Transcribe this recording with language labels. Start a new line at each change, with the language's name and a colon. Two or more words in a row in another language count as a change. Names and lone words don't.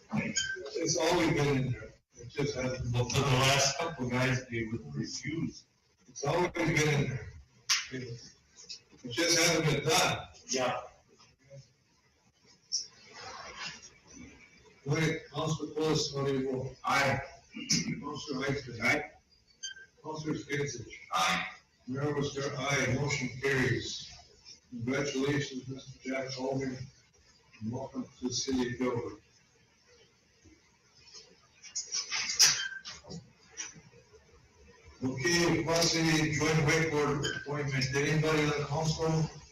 English: It's always been in there. just hasn't. But for the last couple of guys, they would refuse. It's always been in there. It just hasn't been done. Yeah. Wait, Councilor Willis, what do you vote? Aye. Councilor Heitzman? Aye. Councilor Skinsich? Aye. Mayor Worcester, aye, motion carries. Congratulations, Mr. Jack Hogan, and welcome to the city of Gilbert. Okay, Quad City Joint Wakeboard appointment, did anybody on the council?